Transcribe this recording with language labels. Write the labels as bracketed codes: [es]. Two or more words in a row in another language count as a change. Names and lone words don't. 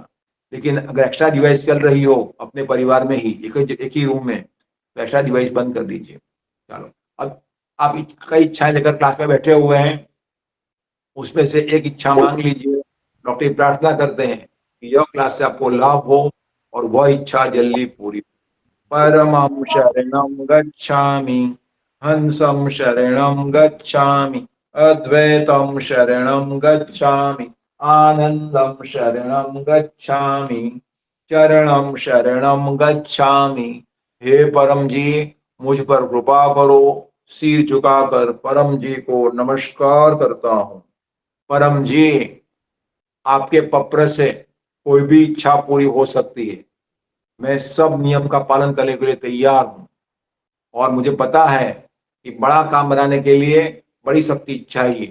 [hi] लेकिन अगर [en] extra device [hi] चल रही हो अपने परिवार में ही, एक ही रूम में, तो [en] extra device [hi] बंद कर दीजिए। चलो, अब आप कई इच्छाएं लेकर क्लास में बैठे हुए हैं, उसमें से एक इच्छा मांग लीजिए। डॉक्टर प्रार्थना करते हैं कि यह क्लास से आपको लाभ हो और वह इच्छा जल्दी पूरी। [sa] परमं शरणं गच्छामि, हंसं शरणं गच्छामि, अद्वैतं शरणं गच्छामि, आनंदं शरणं गच्छामि, चरणं शरणं गच्छामि। [hi] हे परम जी, मुझ पर कृपा करो। सिर झुकाकर परम जी को नमस्कार करता हूँ। परम जी, आपके पत्र से कोई भी इच्छा पूरी हो सकती है। मैं सब नियम का पालन करने के लिए तैयार हूं और मुझे पता है कि बड़ा काम बनाने के लिए बड़ी शक्ति चाहिए।